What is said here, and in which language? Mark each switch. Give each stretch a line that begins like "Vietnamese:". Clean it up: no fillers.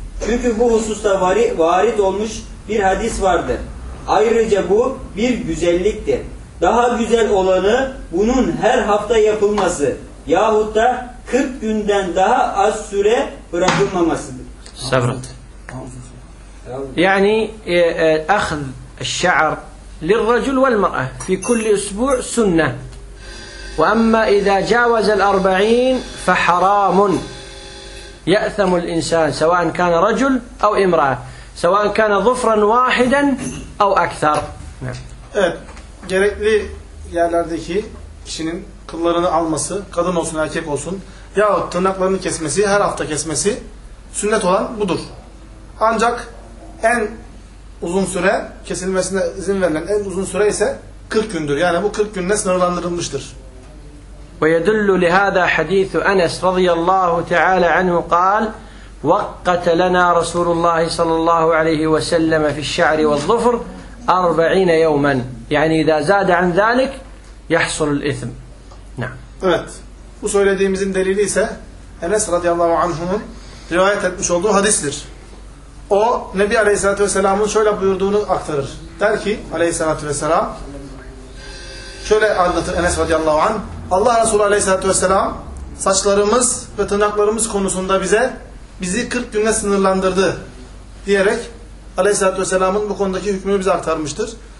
Turkish: Çünkü bu hususta varit olmuş bir hadis vardır. Ayrıca bu bir güzelliktir. Daha güzel olanı bunun her hafta yapılması yahut da 40 günden daha az süre bırakılmamasıdır. Sabret.
Arabic: Yani ahz şa'r للرجل والمرأة في كل أسبوع سنة وأما إذا جاوز الأربعين فحرام يأثم الإنسان سواء كان رجل أو امرأة سواء كان ظفرا واحدا أو أكثر.
Turkish: Evet, gerekli yerlerdeki kişinin kıllarını alması, kadın olsun erkek olsun yahut tırnaklarını kesmesi, her hafta kesmesi sünnet olan budur. Ancak en uzun süre, kesilmesine izin verilen en uzun süre ise 40 gündür. Yani bu 40 günle sınırlandırılmıştır.
Arabic: وَيَدُلُّ لِهَذَا حَدِيثُ أَنَسْ رَضِيَ اللّٰهُ تَعَالَ عَنْهُ قَالْ وَقَّتَ لَنَا رَسُولُ اللّٰهِ صَلَى اللّٰهُ عَلَيْهِ وَسَلَّمَ فِي الشَّعْرِ وَالظُّفْرِ 40 يَوْمًا. Yani اِذَا زَادَ عَنْ ذَٰلِكْ يَحْصُلُ الْإِثْمِ.
Turkish: Evet. Bu söylediğimizin delili ise Enes radıyallahu anh'ın rivayet etmiş olduğu hadistir. O, Nebi Aleyhisselatü Vesselam'ın şöyle buyurduğunu aktarır. Der ki, Aleyhisselatü Vesselam, şöyle anlatır Enes radıyallahu anh, Allah Resulü Aleyhisselatü Vesselam, saçlarımız ve tırnaklarımız konusunda bizi 40 günde sınırlandırdı, diyerek Aleyhisselatü Vesselam'ın bu konudaki hükmünü bize aktarmıştır.